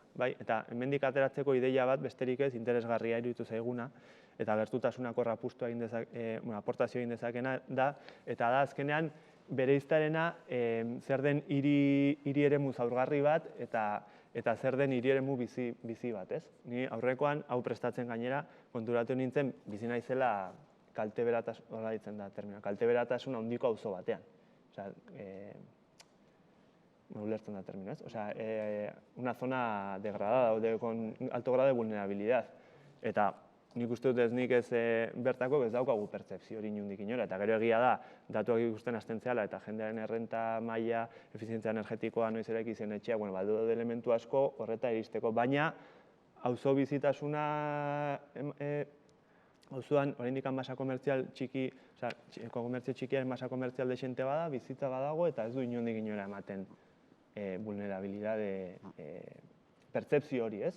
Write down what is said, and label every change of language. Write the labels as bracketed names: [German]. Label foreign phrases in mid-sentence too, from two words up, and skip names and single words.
[Basque] Eta hemendik ateratzeko ideia bat besterik ez interesgarria iruditu zaiguna, eta gertutasunako aportazio egin dezakena da, eta da azkenean bereiztarena zer den hiri eremu zaurgarri bat eta zer den hiri eremu bizi bat, ez? Ni aurrekoan hau prestatzen gainera konturatu nintzen bizi naizela kalteberatasun handiko auzo batean. Ulertzen da termino, ez? [Spanish] Una zona degradada, con alto grado de vulnerabilidad. [Basque] Eta nik uste dut ez nik ez bertako ez daukagu pertzepzio hori inondik inora. Eta gero egia da, datuak ikusten hasten zehala eta jendearen errenta maila, efizientzia energetikoa noiz eraiki zen etxea, badu daude elementu asko horreta iristeko. Baina, auzo bizitasuna, auzoan oraindik masa komertzial txiki, komertzio txikiaren masa komertzial dexente bada, bizitza badago eta ez du inondik inora ematen vulnerabilidade pertzepzio hori, ez?